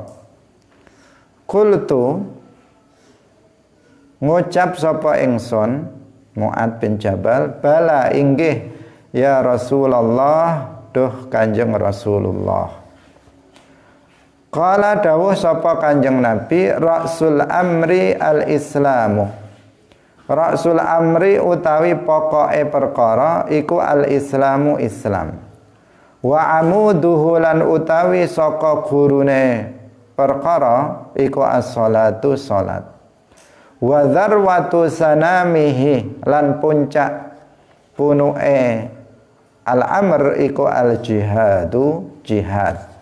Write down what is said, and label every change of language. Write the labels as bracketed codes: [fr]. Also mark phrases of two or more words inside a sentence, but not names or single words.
[jv] Qultu, ngucap sapa ingsun Mu'adz bin Jabal, bala inggih [ar] يا رسول الله, [jv] duh Kanjeng Rasulullah. Qala dawuh sapa Kanjeng Nabi, [ar] رأس الأمر الإسلام. رأس الأمر [jv] utawi pokoke perkara iku al-islamu Islam. [ar] وعموده [jv] lan utawi saka gurune perkara iku as-salatu salat. [ar] وذروة سنامه [jv] lan puncak punuke al-amr iku al-jihadu jihad.